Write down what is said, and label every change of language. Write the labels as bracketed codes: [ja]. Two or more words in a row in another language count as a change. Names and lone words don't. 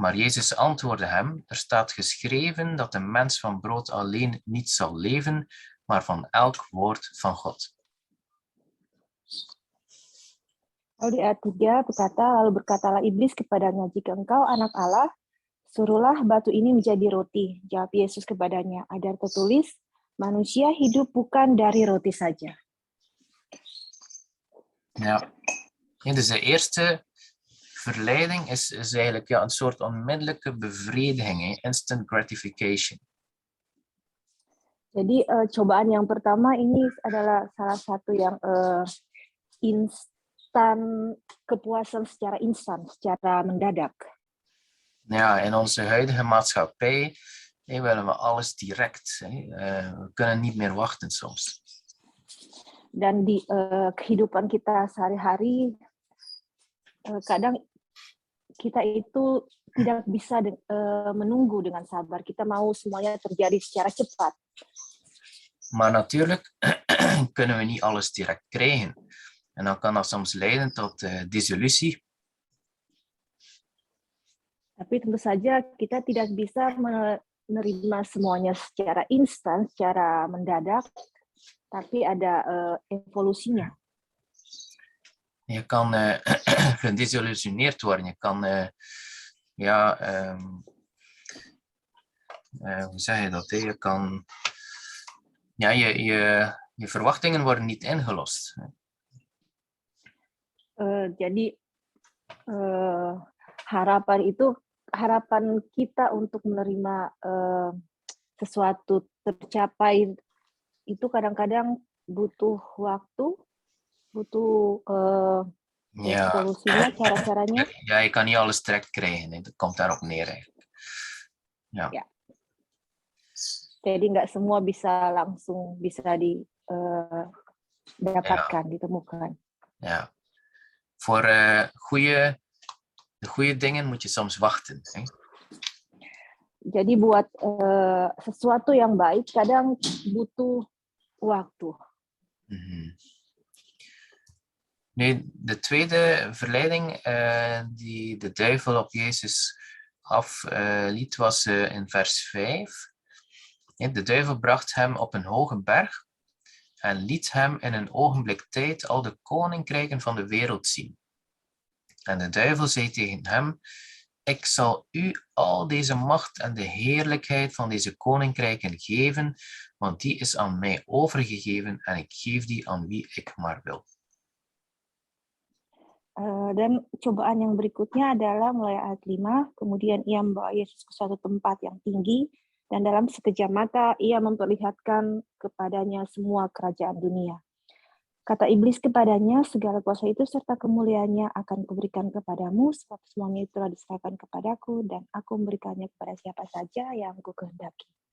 [nl] Maar Jezus antwoordde hem, er staat geschreven dat de mens van brood alleen niet zal leven, maar van elk woord van God. [id] Lalu di ayat 3 lalu berkatalah iblis kepadanya, jika engkau anak Allah, suruhlah batu ini menjadi roti. Jawab Yesus kepadanya, ada tertulis, manusia hidup bukan dari roti saja. [nl] Ja, dus de eerste verleiding is eigenlijk een soort onmiddellijke bevrediging, [en] instant gratification. [id] Jadi cobaan yang pertama ini adalah salah satu yang kepuasan secara instan, secara mendadak. [nl] Ja, in onze huidige maatschappij willen we alles direct. We kunnen niet meer wachten soms. [id] Dan di kehidupan kita sehari-hari, kadang kita itu tidak bisa menunggu dengan sabar. Kita mau semuanya terjadi secara cepat. [nl] Maar natuurlijk kunnen we niet alles direct krijgen. En dan kan dat soms leiden tot desillusie. [id] Tapi tentu saja kita tidak bisa menerima semuanya secara instan, secara mendadak, tapi ada evolusinya. [nl] Je kan gedesillusioneerd worden. Je kan, hoe zeg je dat? Je kan, je verwachtingen worden niet ingelost. [id] Jadi harapan kita untuk menerima sesuatu tercapai itu kadang-kadang butuh waktu, butuh solusinya, cara-caranya. [nl] Ja, je kan niet alles direct krijgen. Dat komt daarop neer eigenlijk. Ja. [id] Jadi nggak semua bisa langsung bisa didapatkan, ditemukan. [nl] Ja. Voor de goede dingen moet je soms wachten. Hè? [id] Jadi buat sesuatu yang baik kadang butuh waktu. [nl] Nu, de tweede verleiding die de duivel op Jezus afliet was in vers 5. De duivel bracht hem op een hoge berg en liet hem in een ogenblik tijd al de koninkrijken van de wereld zien. En de duivel zei tegen hem, ik zal u al deze macht en de heerlijkheid van deze koninkrijken geven, want die is aan mij overgegeven en ik geef die aan wie ik maar wil. [id] Dan cobaan yang berikutnya adalah mulai ayat 5, kemudian ia membawa Yesus ke suatu tempat yang tinggi, dan dalam sekejap mata ia memperlihatkan kepadanya semua kerajaan dunia. Kata iblis kepadanya, segala kuasa itu serta kemuliaannya akan kuberikan kepadamu, sebab semuanya itu telah diserahkan kepadaku, dan aku memberikannya kepada siapa saja yang kukehendaki.